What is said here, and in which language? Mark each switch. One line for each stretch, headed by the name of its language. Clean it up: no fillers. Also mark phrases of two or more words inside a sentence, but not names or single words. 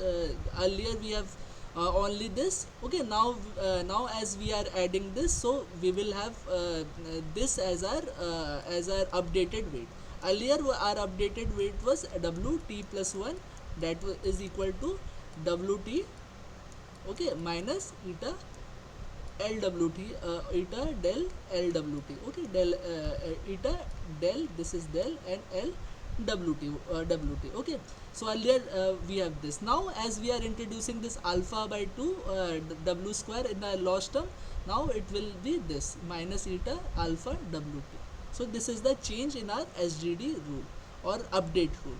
English: Earlier we have only this. Okay, now as we are adding this, so we will have this as our updated weight. Earlier our updated weight was wt plus 1, that is equal to wt, okay, minus eta LWT, eta del LWT. Okay, del eta del, this is del, and LWT, WT. Okay, so earlier we have this. Now as we are introducing this alpha by 2 w square in the loss term, now it will be this minus eta alpha WT. So this is the change in our SGD rule or update rule.